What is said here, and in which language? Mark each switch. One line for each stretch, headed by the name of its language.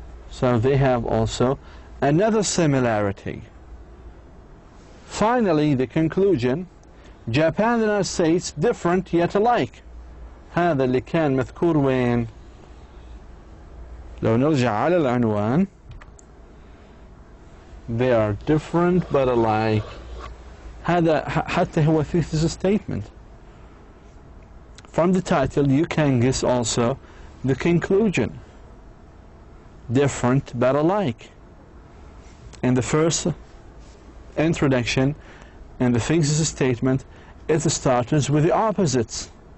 English: So they have also another similarity. Finally, the conclusion, Japan and the United States different yet alike.
Arabic: هذا اللي كان مذكور وين؟ لو نرجع على العنوان,
English: they are different but alike.
Arabic: هذا حتى هو thesis statement.
English: From the title, you can guess also the conclusion. Different but alike. In the first introduction and the thesis statement, it starts with the opposites.